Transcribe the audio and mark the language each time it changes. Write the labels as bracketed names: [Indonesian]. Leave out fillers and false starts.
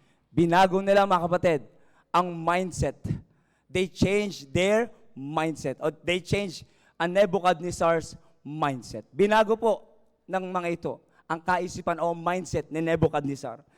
[Filipino] Binago nila, mga kapatid, ang mindset. [English] They change their mindset. Or they change ang Nebuchadnezzar's mindset. [Filipino] Binago po ng mga ito ang kaisipan o mindset ni Nebuchadnezzar.